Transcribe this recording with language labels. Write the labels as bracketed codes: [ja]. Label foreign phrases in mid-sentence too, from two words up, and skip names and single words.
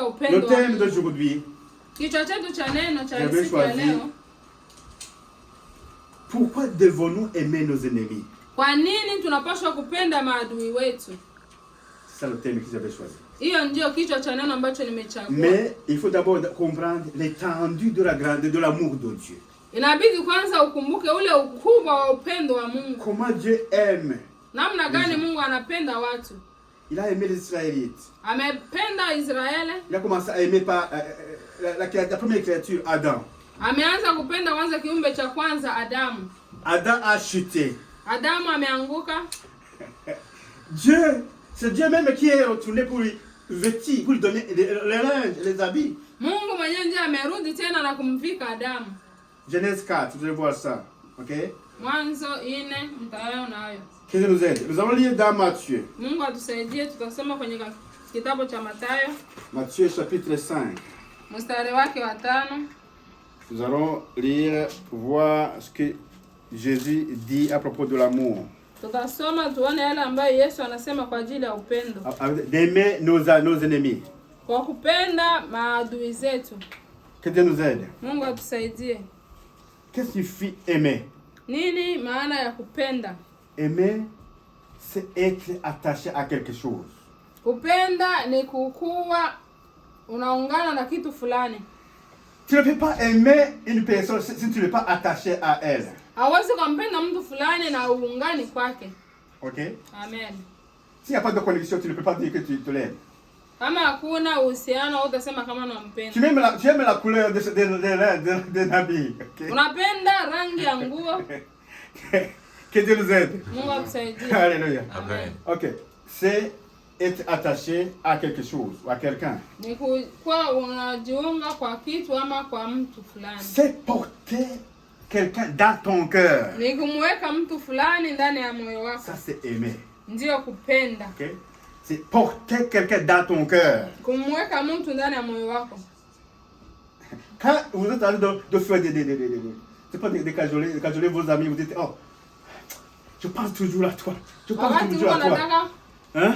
[fr] Le [sw] upendo wa [fr] thème [sw] Mungu? [fr] d'aujourd'hui, [sw] Kichwa chetu cha neno cha [fr] J'avais [sw] siku ya [fr] choisi. [sw] leo, [fr] pourquoi devons-nous aimer nos ennemis? [sw] kwa nini tunapaswa kupenda maadui wetu? [fr] C'est ça le thème que j'avais choisi. [sw] Hiyo ndio kichwa cha neno ambacho nimechagua. [fr] Mais il faut d'abord comprendre l'étendue de la grandeur de l'amour de Dieu. [sw] Inabidi kwanza ukumbuke ule ukubwa wa upendo wa Mungu. [fr] Comment Dieu aime. [sw] Namna gani Mungu anapenda watu. [fr] Il a aimé les Israélites. [sw] Amependa Israeli. [fr] Il a commencé à aimer par la première créature, Adam. [sw] Ameanza kupenda kwanza kiumbe cha kwanza Adamu. [fr] Adam a chuté. [sw] Adamu ameanguka. [fr] Dieu, c'est Dieu même qui est retourné pour lui vêtir, pour lui donner les linges, les habits. [sw] Mungu mwenyewe ndiye amerudi tena na kumvika Adamu. [fr] Genèse 4, vous allez voir ça. Ok? [sw] Mwanzo 4 mtaona hayo. [fr] Que Dieu nous aide. Nous allons lire dans Matthieu. [sw] Mungu atusaidie, tutasoma kwenye kitabu cha Mathayo [fr] Matthieu chapitre 5. [sw] mstari wake wa 5. [fr] Nous allons lire, voir ce que Jésus dit à propos de l'amour. [sw] Tutasoma tuone yale ambayo Yesu anasema kwa ajili ya upendo. [fr] D'aimer nos ennemis. [sw] Kwa kupenda maadui zetu. [fr] Que Dieu nous aide. [sw] Mungu atusaidie. [fr] Qu'est-ce qui signifie aimer? [sw] Nini maana ya kupenda? [fr] Aimer, c'est être attaché à quelque chose. [sw] Kupenda ni kukuwa unaungana na kitu fulani. [fr] Tu ne peux pas aimer une personne si tu n'es pas attaché à elle. [sw] Hawezi kumpenda mtu fulani na uungani kwake. Ok? Amen. [fr] S'il n'y a pas de connexion, tu ne peux pas dire que tu l'aimes. [sw] Kama hakuna uhusiano utasema kama [fr] Tu [sw] unampenda. [fr] aimes la couleur de habit. Okay? [sw] Unapenda rangi ya nguo. [fr] Que Dieu nous aide. [sw] Mungu akusaidie. [fr] Alléluia. Amen. Ok. C'est être attaché à quelque chose ou à quelqu'un. [sw] Ni kuwa unajiunga kwa kitu ama kwa mtu fulani. [fr] C'est porter quelqu'un dans ton cœur. [sw] Ni kumweka mtu fulani ndani ya moyo wako. [fr] Ça, c'est aimer. [sw] Ndio kupenda. Ok? [fr] C'est porter quelqu'un dans ton cœur. [sw] Kumweka mtu ndani ya moyo wako. [fr] Quand vous êtes en train de faire c'est pas de cajoler vos amis, vous dites, oh, je pense toujours à toi. Je pense [sw] Wakati [fr] toujours à [sw] uko [fr] toi. [sw] nataka [fr] Hein?